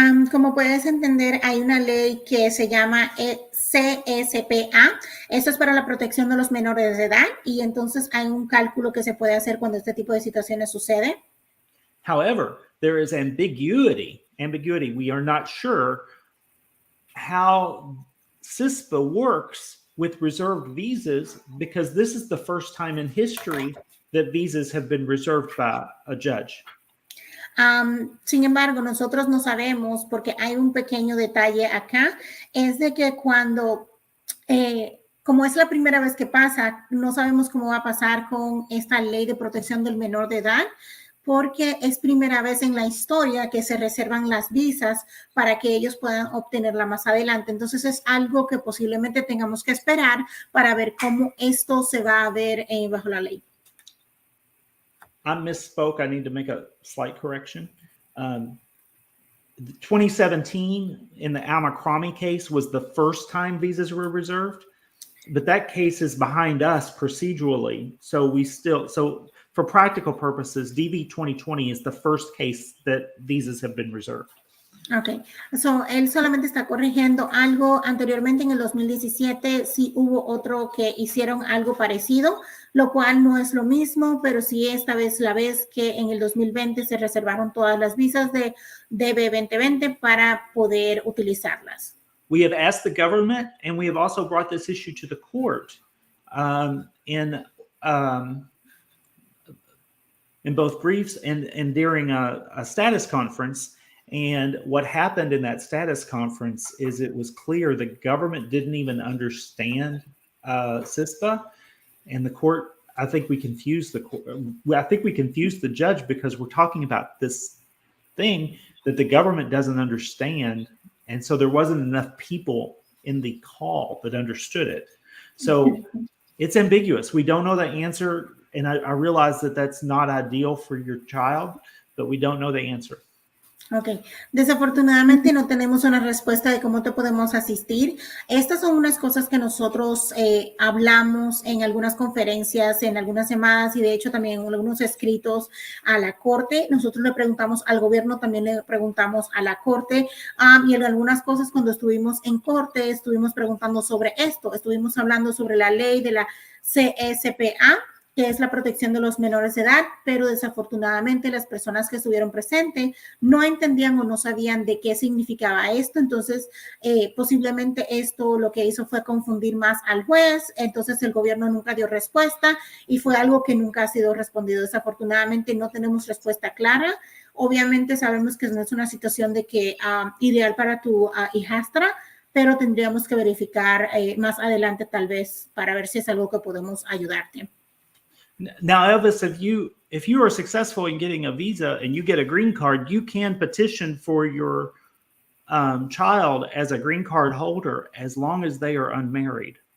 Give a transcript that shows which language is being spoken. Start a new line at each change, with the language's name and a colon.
Spanish: Como puedes entender, hay una ley que se llama CSPA. Esto es para la protección de los menores de edad y entonces hay un cálculo que se puede hacer cuando este tipo de situaciones sucede.
English: However, there is ambiguity. We are not sure how CISPA works with reserved visas because this is the first time in history that visas have been reserved by a judge.
Spanish: Sin embargo, nosotros no sabemos porque hay un pequeño detalle acá, es de que cuando, como es la primera vez que pasa, no sabemos cómo va a pasar con esta ley de protección del menor de edad, porque es primera vez en la historia que se reservan las visas para que ellos puedan obtenerla más adelante. Entonces es algo que posiblemente tengamos que esperar para ver cómo esto se va a ver bajo la ley.
English: I misspoke. I need to make a slight correction. 2017 in the Al-Makrami case was the first time visas were reserved, but that case is behind us procedurally. So for practical purposes, DV 2020 is the first case that visas have been reserved.
Spanish: Ok, él solamente está corrigiendo algo. Anteriormente en el 2017 sí hubo otro que hicieron algo parecido, lo cual no es lo mismo, pero sí esta vez la vez que en el 2020 se reservaron todas las visas de DB 2020 para poder utilizarlas.
English: We have asked the government, and we have also brought this issue to the court in both briefs and during a status conference. And what happened in that status conference is it was clear the government didn't even understand CISPA, and the court. I think we confused the judge because we're talking about this thing that the government doesn't understand, and so there wasn't enough people in the call that understood it. So it's ambiguous. We don't know the answer, and I realize that that's not ideal for your child, but we don't know the answer.
Spanish: Ok, desafortunadamente no tenemos una respuesta de cómo te podemos asistir. Estas son unas cosas que nosotros hablamos en algunas conferencias, en algunas llamadas y de hecho también en algunos escritos a la corte. Nosotros le preguntamos al gobierno, también le preguntamos a la corte y en algunas cosas cuando estuvimos en corte estuvimos preguntando sobre esto. Estuvimos hablando sobre la ley de la CSPA, que es la protección de los menores de edad, pero desafortunadamente las personas que estuvieron presentes no entendían o no sabían de qué significaba esto, entonces posiblemente esto lo que hizo fue confundir más al juez, entonces el gobierno nunca dio respuesta y fue algo que nunca ha sido respondido. Desafortunadamente no tenemos respuesta clara. Obviamente sabemos que no es una situación de que ideal para tu hijastra, pero tendríamos que verificar más adelante tal vez para ver si es algo que podemos ayudarte.
English: Now, Elvis, if you are successful in getting a visa and you get a green card, you can petition for your child as a green card holder as long as they are unmarried.